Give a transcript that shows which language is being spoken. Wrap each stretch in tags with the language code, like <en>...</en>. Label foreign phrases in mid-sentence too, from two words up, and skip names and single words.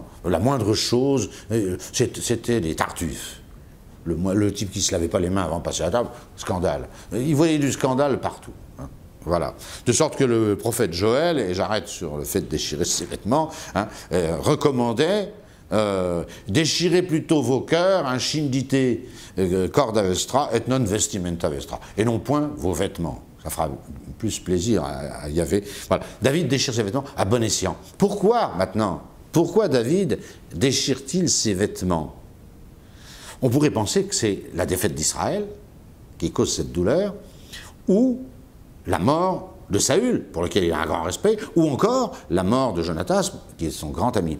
<fr>La moindre chose, c'était des tartuffes. Le type qui ne se lavait pas les mains avant de passer à la table, scandale. Ils voyaient du scandale partout. Hein. Voilà. De sorte que le prophète Joël, et j'arrête sur le fait de déchirer ses vêtements, hein, recommandait déchirez plutôt vos cœurs,</fr> <la>un chindité corda vestra et non vestimenta vestra,</la> <fr>et non point vos vêtements. Ça fera plus plaisir à Yahvé. Voilà. David déchire ses vêtements à bon escient. Pourquoi maintenant? Pourquoi David déchire-t-il ses vêtements? On pourrait penser que c'est la défaite d'Israël qui cause cette douleur, ou la mort de Saül, pour lequel il a un grand respect, ou encore la mort de Jonathan, qui est son grand ami.</fr>